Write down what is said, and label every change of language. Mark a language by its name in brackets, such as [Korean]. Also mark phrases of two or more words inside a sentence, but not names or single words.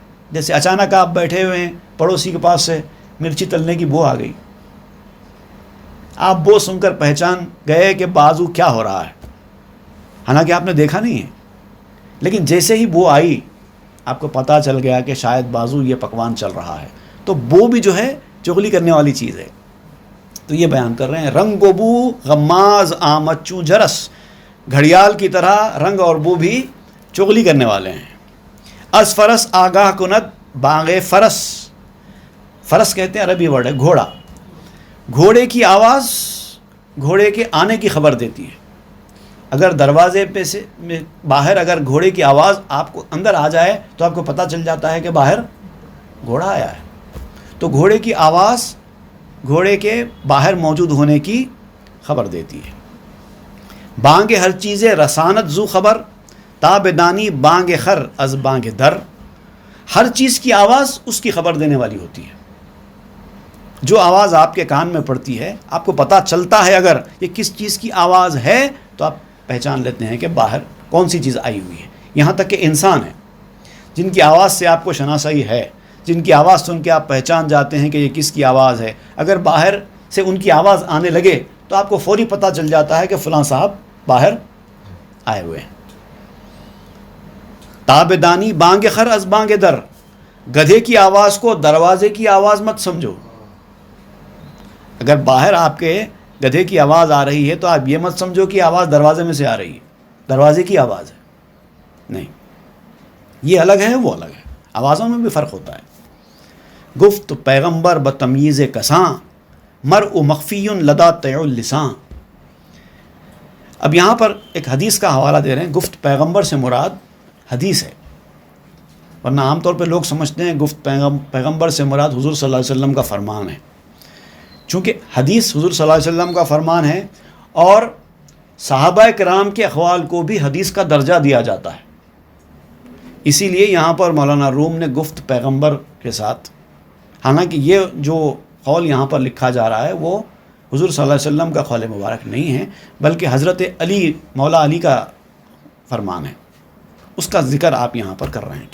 [Urdu] جیسے اچانک آپ بیٹھے ہوئے ہیں، پڑوسی کے پاس سے مرچی تلنے کی بو آ گئی، آپ بو سن کر پہچان گئے کہ بازو کیا ہو رہا ہے، حالانکہ آپ نے دیکھا نہیں ہے، لیکن جیسے ہی بو آئی آپ کو پتہ چل گیا کہ شاید بازو یہ پکوان چل رہا ہے۔ تو بو بھی جو ہے چغلی کرنے والی چیز ہے۔ تو یہ بیان کر رہے ہیں [Persian] رنگ و بو غماز آمد چوں جرس، [Urdu] گھڑیال کی طرح رنگ اور بو بھی چغلی کرنے والے ہیں۔ [Persian] از فرس آگاہ کند باغ فرس، [Urdu] فرس کہتے ہیں عربی ورڈ ہے گھوڑا، گھوڑے کی آواز گھوڑے کے آنے کی خبر دیتی ہے۔ اگر دروازے پہ سے باہر اگر گھوڑے کی آواز آپ کو اندر آ جائے تو آپ کو پتہ چل جاتا ہے کہ باہر گھوڑا آیا ہے۔ تو گھوڑے کی آواز گھوڑے کے باہر موجود ہونے کی خبر دیتی ہے۔ [Persian] بانگ ہر چیز رسانت زو خبر، تابدانی بانگ خر از بانگ در، [Urdu] ہر چیز کی آواز اس کی خبر دینے والی ہوتی ہے۔ جو آواز آپ کے کان میں پڑتی ہے، آپ کو پتہ چلتا ہے اگر یہ کس چیز کی آواز ہے تو آپ پہچان لیتے ہیں کہ باہر کون سی چیز آئی ہوئی ہے۔ یہاں تک کہ انسان ہے جن کی آواز سے آپ کو شناسائی ہے، جن کی آواز سن کے آپ پہچان جاتے ہیں کہ یہ کس کی آواز ہے، اگر باہر سے ان کی آواز آنے لگے تو آپ کو فوری پتہ چل جاتا ہے کہ فلاں صاحب باہر آئے ہوئے ہیں۔ [Persian] تابدانی بانگ خر از بانگ در، [Urdu] گدھے کی آواز کو دروازے کی آواز مت سمجھو۔ اگر باہر آپ کے گدھے کی آواز آ رہی ہے تو آپ یہ مت سمجھو کہ آواز دروازے میں سے آ رہی ہے، دروازے کی آواز ہے، نہیں، یہ الگ ہے، وہ الگ ہے، آوازوں میں بھی فرق ہوتا ہے۔ [Persian] گفت پیغمبر بتمییز کساں، [Arabic] مرء مخفی لدا طیع اللسان۔ [Urdu] اب یہاں پر ایک حدیث کا حوالہ دے رہے ہیں۔ [Persian] گفت پیغمبر [Urdu] سے مراد حدیث ہے، ورنہ عام طور پہ لوگ سمجھتے ہیں [Persian] گفت پیغمبر [Urdu] سے مراد حضور [Arabic] صلی اللہ علیہ وسلم [Urdu] کا فرمان ہے۔ چونکہ حدیث حضور [Arabic] صلی اللہ علیہ وسلم [Urdu] کا فرمان ہے اور صحابہ کرام کے اقوال کو بھی حدیث کا درجہ دیا جاتا ہے، اسی لیے یہاں پر مولانا روم نے [Persian] گفت پیغمبر [Urdu] کے ساتھ، حالانکہ یہ جو قول یہاں پر لکھا جا رہا ہے وہ حضور [Arabic] صلی اللہ علیہ وسلم [Urdu] کا قول مبارک نہیں ہے، بلکہ حضرت علی، مولا علی کا فرمان ہے، اس کا ذکر آپ یہاں پر کر رہے ہیں۔